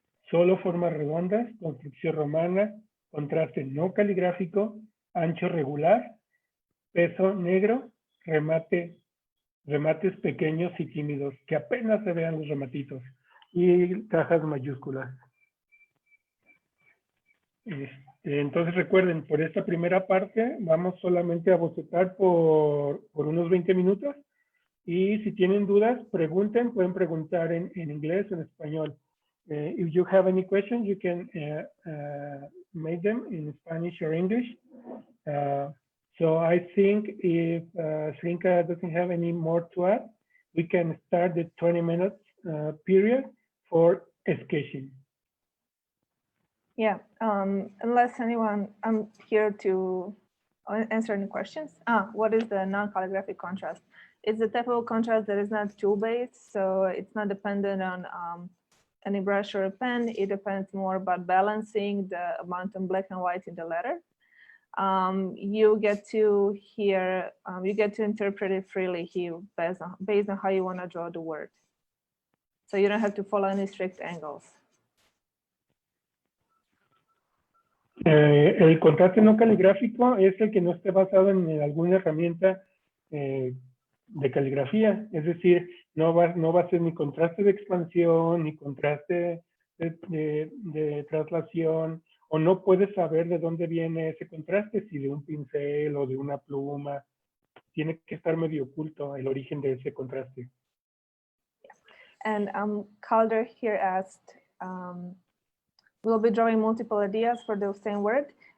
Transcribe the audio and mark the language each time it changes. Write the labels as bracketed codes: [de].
[es] Solo formas redondas, construcción romana, contraste no caligráfico, ancho regular, peso negro, remates pequeños y tímidos, que apenas se vean los rematitos, y cajas mayúsculas. Entonces recuerden, por esta primera parte vamos solamente a bocetar por unos 20 minutos, y si tienen dudas, pregunten, pueden preguntar en inglés o en español. [en] If you have any questions, you can make them in Spanish or English. So I think if Zrinka doesn't have any more to add, we can start the 20 minutes period for sketching. Yeah, unless anyone, I'm here to answer any questions. What is the non-calligraphic contrast? It's a type of contrast that is not tool-based, so it's not dependent on any brush or a pen. It depends more about balancing the amount of black and white in the letter. You get to hear, you get to interpret it freely here based on how you want to draw the word. So you don't have to follow any strict angles. [es] El contraste no caligráfico es el que no esté basado en alguna herramienta de caligrafía, es decir, no va a ser ni contraste de expansión, ni contraste de traslación, o no puedes saber de dónde viene ese contraste, si de un pincel o de una pluma. Tiene que estar medio oculto el origen de ese contraste. [en] And Calder here asked, we'll be drawing multiple ideas for the same word.